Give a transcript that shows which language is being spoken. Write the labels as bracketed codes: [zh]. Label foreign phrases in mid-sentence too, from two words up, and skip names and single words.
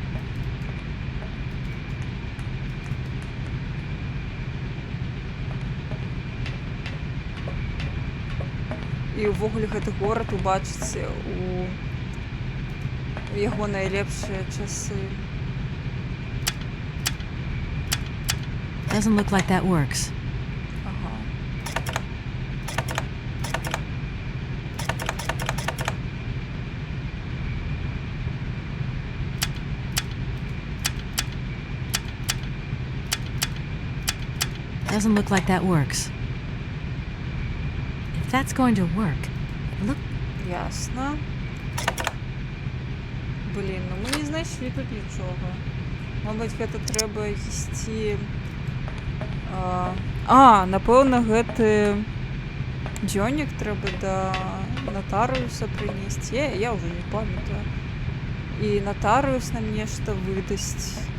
[be] І ўвогуле гэты горад убачыць у яго найлепшыя часы. [en] Doesn't look like that works. [be] Ага. [en] Doesn't look like that works. If that's going to work, look. [be] Ясно. Блін, ну мы не знайшлі тут нічога. Мабыць, гэта трэба ісці... напэўна, гэты дзённік трэба да натарыуса прынесці. Я ўжо не памятаю. І натарыус нам нешта выдасць.